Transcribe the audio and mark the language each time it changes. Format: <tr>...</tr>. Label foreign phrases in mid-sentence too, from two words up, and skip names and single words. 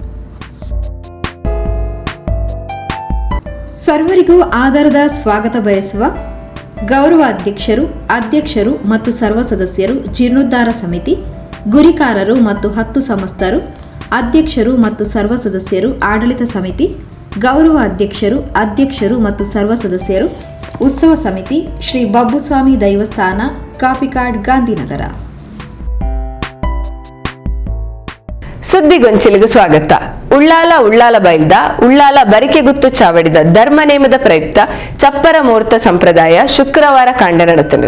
<kn>ಸರ್ವರಿಗೂ ಆಧಾರದ ಸ್ವಾಗತ ಬಯಸುವ ಗೌರವ ಅಧ್ಯಕ್ಷರು ಮತ್ತು ಸರ್ವ ಸದಸ್ಯರು, ಜೀರ್ಣೋದ್ಧಾರ ಸಮಿತಿ, ಗುರಿಕಾರರು ಮತ್ತು 10 ಸಮಸ್ತರು, ಅಧ್ಯಕ್ಷರು ಮತ್ತು ಸರ್ವ ಸದಸ್ಯರು, ಆಡಳಿತ ಸಮಿತಿ, ಗೌರವ ಅಧ್ಯಕ್ಷರು ಮತ್ತು ಸರ್ವ ಸದಸ್ಯರು, ಉತ್ಸವ ಸಮಿತಿ, ಶ್ರೀ ಬಬ್ಬುಸ್ವಾಮಿ ದೈವಸ್ಥಾನ, ಕಾಪಿಕಾಡ್, ಗಾಂಧಿನಗರ. ಸುದ್ದಿಗೊಂಚಿಲಿಗೆ ಸ್ವಾಗತ.</kn> <tcy>ಉಳ್ಳಾಲ ಬೈಲ್ದ ಉಳ್ಳಾಲ ಬರಿಕೆಗುತ್ತು ಚಾವಡಿದ ಧರ್ಮ ನೇಮದ ಪ್ರಯುಕ್ತ ಚಪ್ಪರ ಮುಹೂರ್ತ ಸಂಪ್ರದಾಯ ಶುಕ್ರವಾರ ಕಾಂಡ ನಡೆತನು.</tcy>